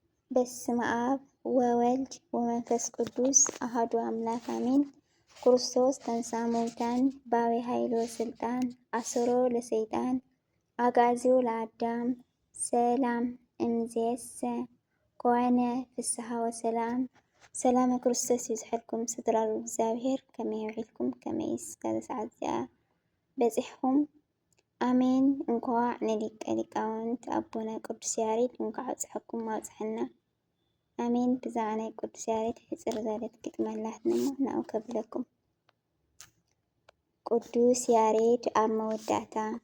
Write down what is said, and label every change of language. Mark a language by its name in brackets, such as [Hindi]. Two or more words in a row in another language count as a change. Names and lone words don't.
[Geez] በስመ አብ ወወልድ ወመንፈስ ቅዱስ አሐዱ አምላክ አሜን። ክርስቶስ ተንሥአ እሙታን በአቢይ ኃይል ወሥልጣን አሰሮ ለሰይጣን አግዓዞ ለአዳም ሰላም እምይእዜሰ ኮነ ፍስሐ ወሰላም። [Tigrinya] ሰላም ክርስቶስ ይብዛሕልኩም ስድራሉ እግዚአብሔር ከመይ ውዒልኩም ከመይስ እስከ ሰዓት እዚኣ በፂሕኩም አሜን። እንኳዕ ንሊቀ ሊቃውንት አቦና ቅዱስ ያሬድ እንኳዕ አብፅሐኩም አብፅሐና አሜን። ብዛዕባ ናይ ቅዱስ ያሬድ ሕፅር ዝበለት ግጥሚ ኣላትና ናብኡ ከብለኩም። ቅዱስ ያሬድ ኣብ መወዳእታ